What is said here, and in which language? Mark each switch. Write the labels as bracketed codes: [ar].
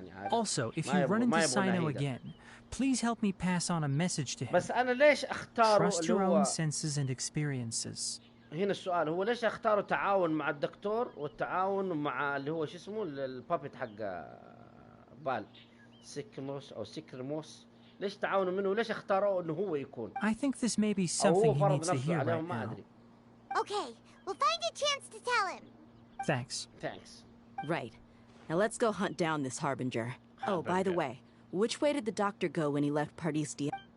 [en] Also, if you run into Sino again, please help me pass on a message to him. Trust your own senses and experiences. [ar] هنا السؤال هو ليش اختاروا تعاون مع الدكتور والتعاون مع اللي هو شو اسمه البابت حق بال سيكموس او سيكرموس، ليش تعاونوا منه وليش اختاروا انه هو يكون؟ [en] I think this may be something he needs to hear right now. Okay, we'll find a chance to tell him. Thanks. Right. Now let's go hunt down this Harbinger. Oh, by the way, which way did the doctor go when he left Pardistia?